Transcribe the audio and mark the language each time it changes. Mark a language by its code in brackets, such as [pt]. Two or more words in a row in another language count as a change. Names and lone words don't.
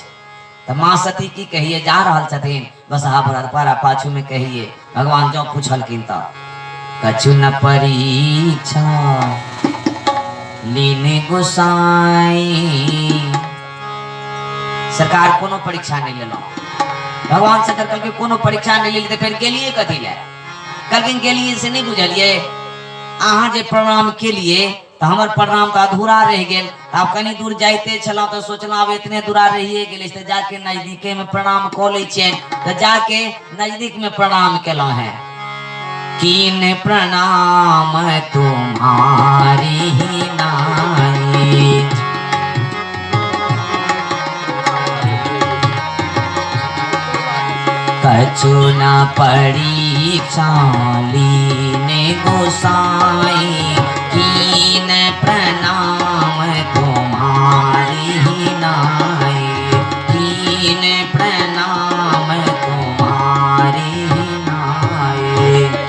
[mai] तो मां सती की कहिए जा रहल छथिन बसहा पर पाछू में कहिए भगवान जो पूछलखिन तो [awa] कछु न परीक्षा लीने गोसाई। [mai] सरकार कोनो परीक्षा नहीं लेलो। भगवान शंकर कहलके कोनो परीक्षा नहीं ले, फिर गेलिए कथी ले? कहलखिन गेलिए से नहीं बुझलिए, अहाँ जे प्रणाम के लिए तो हमार प्रणाम तो अधूरा रह गेल। आप कनी दूर जाते छला तो सोचना अब इतने दूरा रहिए गेल तो जाके नजदीके में प्रणाम क ले छियन। तो जाके नजदीक में प्रणाम केलो है। [awa] कीन प्रणाम तुम्हारी नाई, कछु न परीक्षा लीने गोसाई कीन प्रणाम तुम्हारी ही नाई कीन प्रणाम तुम्हारी ही नाई।